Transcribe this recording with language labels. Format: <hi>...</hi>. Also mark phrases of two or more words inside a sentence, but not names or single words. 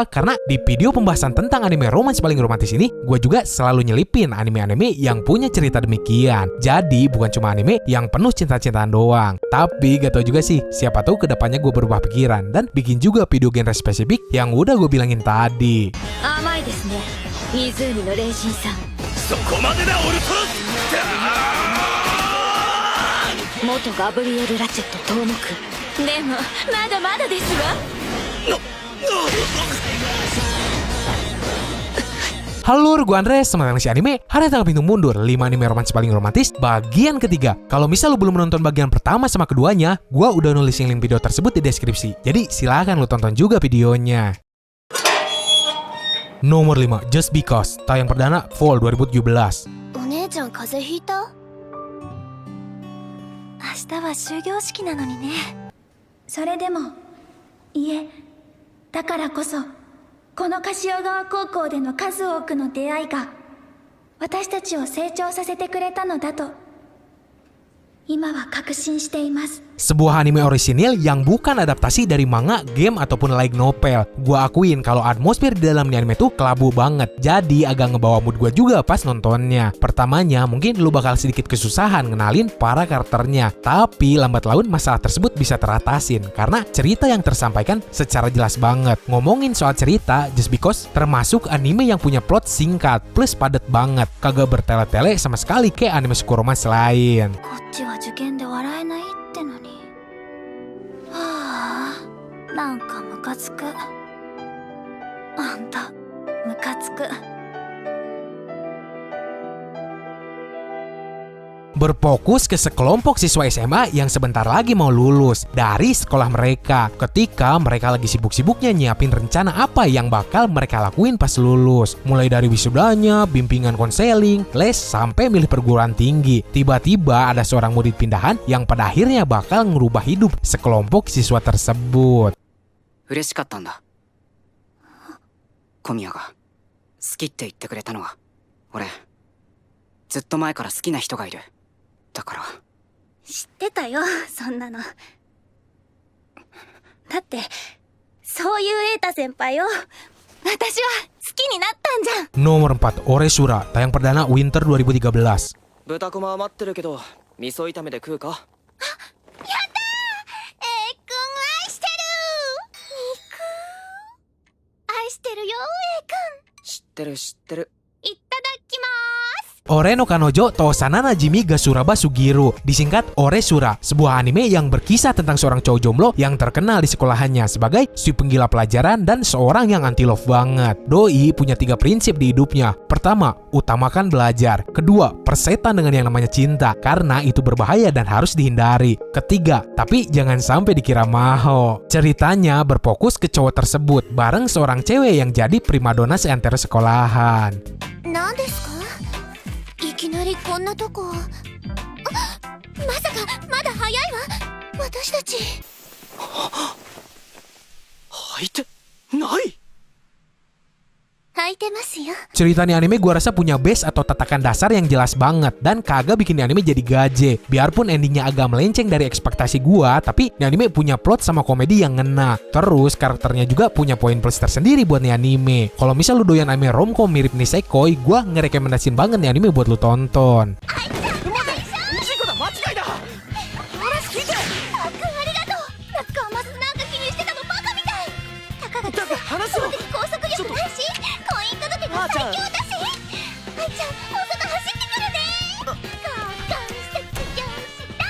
<id>Karena di video pembahasan tentang anime romance paling romantis ini, gua juga selalu nyelipin anime-anime yang punya cerita demikian. Jadi bukan cuma anime yang penuh cinta-cintaan doang. Tapi gak tau juga sih, siapa tahu kedepannya gue berubah pikiran dan bikin juga video genre spesifik yang udah gue bilangin tadi.</id> <ja>甘いですね、泉の麗人さん. そこまでだオルトラス。元ガブリエル・ラチェット頭目。でもまだまだですわ。</ja> <id>Halo, gue Andres, semangat si anime. Hari tanggal pintu mundur 5 anime romantis paling romantis bagian ketiga. Kalau misal lu belum menonton bagian pertama sama keduanya, gue udah nulis link video tersebut di deskripsi. Jadi silahkan lu tonton juga videonya. Nomor 5, Just Because, tayang perdana Fall 2017.</id> <ja>お姉ちゃん風邪ひいた？明日は終業式なのにね。それでもいえ、だからこそこの柏川高校での数多くの出会いが私たちを成長させてくれたのだと今は確信しています。</ja> <id>Sebuah anime orisinil yang bukan adaptasi dari manga, game, ataupun</id> <en>light novel.</en> <id>Gua akuin kalau atmosfer di dalam anime tuh kelabu banget. Jadi agak ngebawa mood gua juga pas nontonnya. Pertamanya mungkin lu bakal sedikit kesusahan ngenalin para karakternya. Tapi lambat laun masalah tersebut bisa teratasin karena cerita yang tersampaikan secara jelas banget. Ngomongin soal cerita, Just Because termasuk anime yang punya plot singkat plus padat banget. Kagak bertele-tele sama sekali kayak anime</id> <en>school romance</en> <id>lain.</id> <ja>こっちは受験で笑えないってのに。はあ、なんかムカつく。あんた、ムカつく。</ja> <id>Berfokus ke sekelompok siswa SMA yang sebentar lagi mau lulus dari sekolah mereka ketika mereka lagi sibuk-sibuknya nyiapin rencana apa yang bakal mereka lakuin pas lulus. Mulai dari wisudanya, bimbingan konseling, les, sampai milih perguruan tinggi. Tiba-tiba ada seorang murid pindahan yang pada akhirnya bakal ngerubah hidup sekelompok siswa tersebut.</id> <ja>嬉しかったんだ。小宮が好きって言ってくれたのは、俺ずっと前から好きな人がいる。だから知ってたよ、そんなの。だってそういう瑛太先輩を私は好きになったんじゃん。</ja> <id>Nomor 4, Oresura, tayang perdana Winter 2013.</id> <ja>豚こま余ってるけど味噌炒めで食うか。やったー、エイくん愛してる。肉愛してるよ、エイくん。知ってる知ってる。いただきまーす。</ja> <id>Ore no Kanojo Tousana Najimi ga Suraba Sugiru, disingkat Oresura, sebuah anime yang berkisah tentang seorang cowok jomblo yang terkenal di sekolahannya sebagai si penggila pelajaran dan seorang yang</id> <en>anti love</en> <id>banget. Doi punya 3 prinsip di hidupnya. Pertama, utamakan belajar. Kedua, persetan dengan yang namanya cinta karena itu berbahaya dan harus dihindari. Ketiga, tapi jangan sampai dikira maho. Ceritanya berfokus ke cowok tersebut bareng seorang cewek yang jadi primadona seantero sekolahan.</id> <ja>何ですか？いきなりこんなとこ。あ、まさかまだ早いわ、私たち。履いてない。履いてますよ。</ja> <id>Cerita nih anime gua rasa punya base atau tatakan dasar yang jelas banget dan kagak bikin anime jadi gaje. Biarpun endingnya agak melenceng dari ekspektasi gua, tapi nih anime punya plot sama komedi yang ngena. Terus karakternya juga punya poin plus tersendiri buat nih anime. Kalau misal lu doyan anime romcom mirip Nisekoi, gua ngerekomendasiin banget nih anime buat lu tonton.</id> <ja>事故だ、間違いだ。話聞いて。たっくんありがとう。なんか気にしてたのバカみたい。たかがだって話を。高速力ないし、婚姻届が最強だし。愛ちゃん、大阪走ってくるね。交換してきました。</ja>